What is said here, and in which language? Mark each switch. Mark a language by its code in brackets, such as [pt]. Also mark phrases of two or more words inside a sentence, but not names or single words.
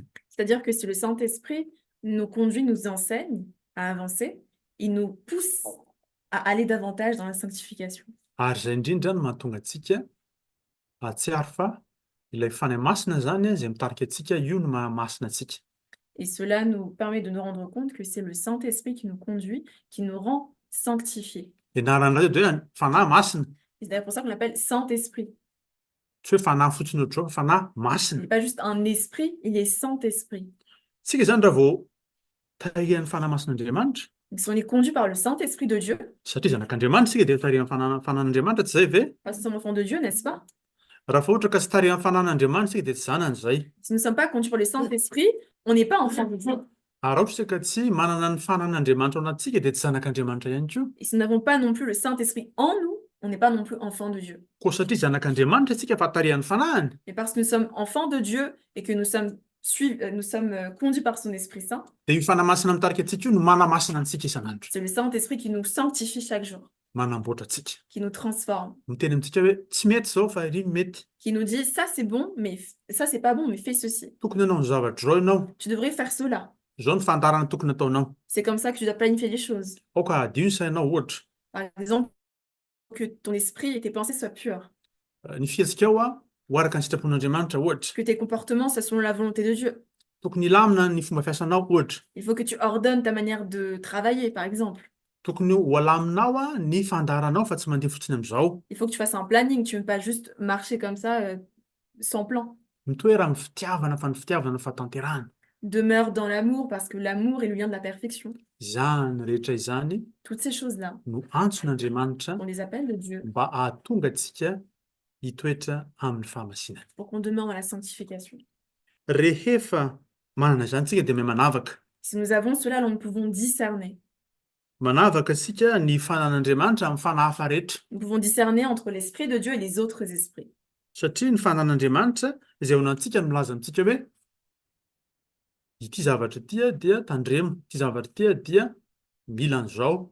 [fr] C'est-à-dire que si le Saint-Esprit nous conduit, nous enseigne à avancer, il nous pousse à aller davantage dans la sanctification. [mg] Ary izay indrindra no mahatonga antsika atsiary fa ilay fanahy masina zany izay mitarika antsika io no mahamasina antsika. [fr] Et cela nous permet de nous rendre compte que c'est le Saint-Esprit qui nous conduit, qui nous rend sanctifiés. [mg] Ianaran'ilay dia hoe fanahy masina. [fr] Et c'est d'ailleurs pour ça qu'on l'appelle Saint-Esprit. [mg] Tsy hoe fanahy fotsiny ohatr'izao fa fanahy [fr] Il [mg] masina. [fr] n'est pas juste un esprit, il est Saint-Esprit. [mg] Tsika zany raha vao tahihan'ny fanahy masin'Andriamanitra [fr] On est conduit par le Saint-Esprit de Dieu, [mg] Satria zanak'Andriamanitra isika dia tarihan'ny fanan'Andriamanitra tsy zay ve? [fr] parce que nous sommes enfants de Dieu, n'est-ce pas? [mg] Raha fa ohatra ka tsy tarihan'ny fanan'Andriamanitra isika dia tsy zanany zay. [fr] Si nous ne sommes pas conduits par le Saint-Esprit, on n'est pas enfants de Dieu. [mg] Raha ohatra isika tsy manana ny fanan'Andriamanitra ao anatintsika dia tsy zanak'Andriamanitra ihany koa. [fr] Et si nous n'avons pas non plus le Saint-Esprit en nous, on n'est pas non plus enfants de Dieu. [mg] Koa satria zanak'Andriamanitra isika fa tarihan'ny fanahiny. [fr] Et parce que nous sommes enfants de Dieu et que nous sommes conduits par son Esprit Saint, [mg] Dia io fanamasina mitarika antsika io no manamasina antsika isan'andro. [fr] c'est le Saint-Esprit qui nous sanctifie chaque jour, [mg] Manamboatra antsika. [fr] qui nous transforme, [mg] Miteny amintsika hoe tsy mety zao fa ry mety. [fr] qui nous dit ça c'est bon, mais ça c'est pas bon, mais fais ceci. [mg] Tokony hanao ny zavatra zao ianao. [fr] Tu devrais faire cela. [mg] Zao ny fandarana tokony ataonao. [fr] C'est comme ça que tu dois planifier les choses. [mg] Ao ka adio ny sainao ohatra. [fr] Par exemple, que ton esprit et tes pensées soient purs, [mg] Ny fihetsikao ho araka ny sitrapon'Andriamanitra ohatra. [fr] que tes comportements soient selon la volonté de Dieu. [mg] Tokony hilamina ny fomba fiasanao ohatra. [fr] Il faut que tu ordonnes ta manière de travailler, par exemple. [mg] Tokony ho alaminao ny fandaranao fa tsy mandeha fotsiny amin'izao. [fr] Il faut que tu fasses un planning. Tu ne peux pas juste marcher comme ça, sans plan. [mg] Mitoera ny fitiavana fa ny fitiavana fa tanterahana. [fr] Demeure dans l'amour parce que l'amour est le lien de la perfection. [mg] Izany rehetra izany [fr] Toutes ces choses-là, [mg] no antson'Andriamanitra [fr] on les appelle de Dieu [mg] mba ahatonga antsika hitoetra amin'ny fahamasinana. [fr] pour qu'on demeure dans la sanctification. [mg] Rehefa manana izany tsika dia mahay manavaka. [fr] Si nous avons cela, alors nous pouvons discerner. [mg] Manavaka sika ny fanan'Andriamanitra amin'ny fanahy hafa rehetra. [fr] Nous pouvons discerner entre l'Esprit de Dieu et les autres esprits. [mg] Satria ny fanan'Andriamanitra izay ao anantsika no milaza amintsika hoe ity zavatra ity dia tandremo, ity zavatra ity dia mila an'izao.